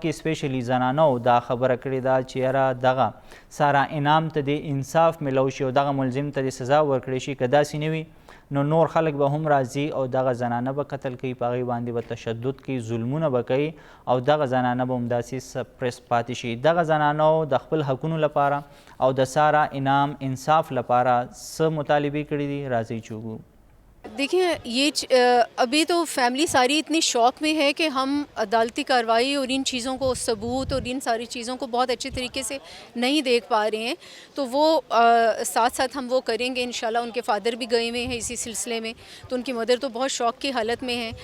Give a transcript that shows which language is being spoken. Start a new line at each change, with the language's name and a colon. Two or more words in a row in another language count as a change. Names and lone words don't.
Pashto: کې سپیشلی زنانو دا خبره کړې ده چې یاره دغه سارا انعام ته د انصاف میلو شي او دغه ملزم ته د سزا ورکړی شي که داسې نه وي نو نور خلک به هم راځي او دغه زنانه به قتل کوي په هغې باندې به تشدد کوي ظلمونه به کوي او دغه زنانه به همداسې سپریس پاتې شي دغه زنانو د خپل حقونو لپاره او د سارا انعام انصاف لپاره څه مطالبې کړي دي راځئ چې وګورو
Urdu: دیکھیں یہ ابھی تو فیملی ساری اتنی شوق میں ہے کہ ہم عدالتی کارروائی اور ان چیزوں کو ثبوت اور ان ساری چیزوں کو بہت اچھے طریقے سے نہیں دیکھ پا رہے ہیں، تو وہ ساتھ ساتھ ہم وہ کریں گے انشاءاللہ۔ ان کے فادر بھی گئے ہوئے ہیں اسی سلسلے میں، تو ان کی مدر تو بہت شوق کی حالت میں ہیں۔